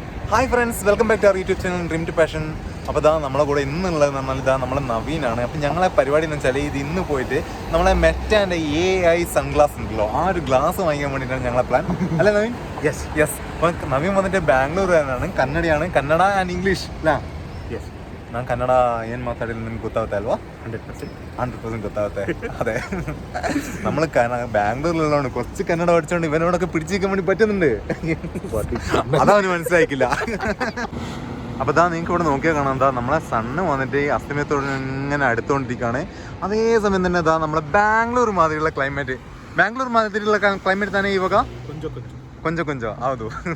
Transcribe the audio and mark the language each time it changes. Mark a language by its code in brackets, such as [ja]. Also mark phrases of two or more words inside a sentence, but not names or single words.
[en] Hi friends, welcome back to our YouTube channel [ml] ഡ്രീം ടു പാഷൻ. അപ്പോൾ ഇതാ നമ്മളെ കൂടെ ഇന്നുള്ളതെന്ന് പറഞ്ഞാൽ ഇതാ നമ്മളെ നവീനാണ്. അപ്പം ഞങ്ങളെ പരിപാടി എന്ന് വെച്ചാൽ ഇത് ഇന്ന് പോയിട്ട് നമ്മളെ മെറ്റാൻ്റെ AI സൺഗ്ലാസ് ഉണ്ടല്ലോ, ആ ഒരു ഗ്ലാസ് വാങ്ങിക്കാൻ വേണ്ടിയിട്ടാണ് ഞങ്ങളെ പ്ലാൻ. അല്ലേ നവീൻ? യെസ്. അപ്പം നവീൻ വന്നിട്ട് ബാംഗ്ലൂരുകാരനാണ്, കന്നഡയാണ്, കന്നഡ [en] and English [ml] ಅಲ್ಲ? [en] ಎಸ್. [kn] ನಾನು ಕನ್ನಡ ಏನು ಮಾತಾಡಿಲ್ಲ ನಿಮ್ಗೆ ಗೊತ್ತಾಗುತ್ತೆ ಅಲ್ವಾ? 100% ಗೊತ್ತಾಗುತ್ತೆ. [ml] അതെ, നമ്മൾ ബാംഗ്ലൂരിലുള്ളതാണ്, കുറച്ച് കന്നഡ പഠിച്ചോണ്ട് ഇവനോടൊക്കെ പിടിച്ചിരിക്കാൻ വേണ്ടി പറ്റുന്നുണ്ട്. അതവന് മനസ്സിലാക്കില്ല. അപ്പോൾ ഇതാ നിങ്ങൾക്ക് ഇവിടെ നോക്കിയാൽ കാണാം, എന്താ നമ്മളെ സണ്ണ് വന്നിട്ട് ഈ അസ്തമയത്തോട് ഇങ്ങനെ അടുത്തുകൊണ്ടിരിക്കുകയാണ്. അതേസമയം തന്നെ ഇതാ നമ്മളെ ബാംഗ്ലൂർ മാതിരിയുള്ള ക്ലൈമറ്റ്, ബാംഗ്ലൂർ മാതിരിയുള്ള ക്ലൈമറ്റ് തന്നെ ഈ വക കൊഞ്ചോ ಹೌದು.